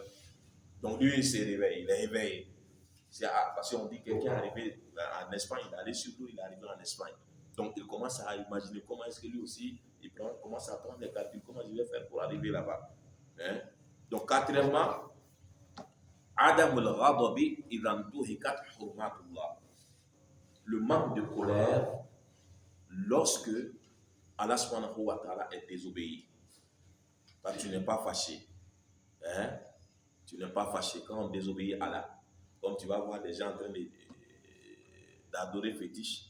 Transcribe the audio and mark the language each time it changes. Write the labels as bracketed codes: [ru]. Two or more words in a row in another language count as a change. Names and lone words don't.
[fr] Donc lui, il se réveille, il est réveillé. Parce qu'on dit que quelqu'un est arrivé en Espagne, il est allé sur l'eau, il est arrivé en Espagne. Donc il commence à imaginer comment est-ce que lui aussi, commence à prendre des calculs, comment il va faire pour arriver là-bas. Hein? Donc quatrièmement, [ar] عدم الغضب إذا انتهكت حرمة الله. [fr] Le manque de colère lorsque Allah [ar] سبحانه وتعالى [fr] est désobéi. Parce que tu n'es pas fâché. Hein? Tu n'es pas fâché quand on désobéit à Allah. Comme tu vas voir des gens en train d'adorer fétiche.